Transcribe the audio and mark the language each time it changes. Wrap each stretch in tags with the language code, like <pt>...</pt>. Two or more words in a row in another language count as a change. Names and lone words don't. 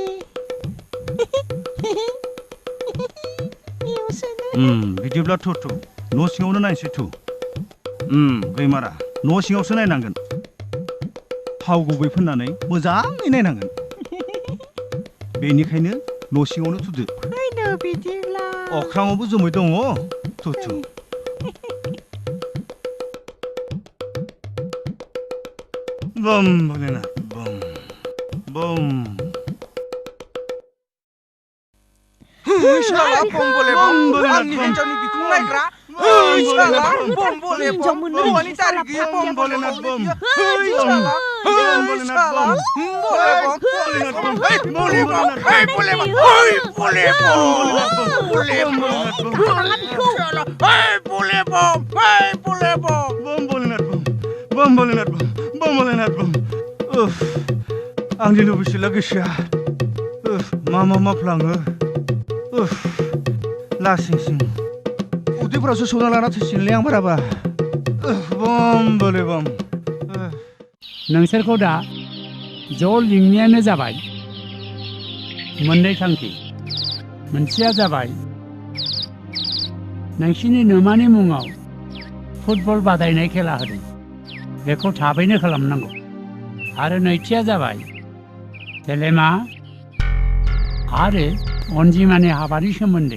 <brx>बिदिब्ला थु न' सिङावनो नायनोसै थु गैमारा न' सिङावसो नायनांगोन थाव गुबै फोननानै मोजाङै नायनांगोन बेनिखायनो न' सिङावनो थुदो फैदो बिदिब्ला अख्राङावबो जोमै दङ थु</brx> <hi>बम भोलेनाथ बम बम शाला बम बोले बम</hi> <brx>आंनि हिन्जावनि बिखुं नायग्रा</brx> <hi>शाला बम बोले बम</hi> <brx>हौवानि दारि गैया</brx> <hi>बम भोलेनाथ बम शाला बम भोलेनाथ बम बोले बम बोले बम बोले बम बम भोलेनाथ बम</hi> <brx>आंनि लुबैसोला गोसोआ मा फ्लाङो लासिंसिं उदैफोरावसो सौना लाना थैसिगोनलै आं बाराबा</brx> <hi>बम बोले बम</hi> <brx>नोंसोरखौ दा ज' लिंनायानो जाबाय मोननै थांखि मोनसेया जाबाय नोंसिनि नोमानि मुङाव फुटबल बादायनाय खेला होदों बेखौ थाबैनो खालामनांगौ आरो नैथिया जाबाय सेलेमा आरो अनजिमानि हाबानि सोमोन्दै</brx>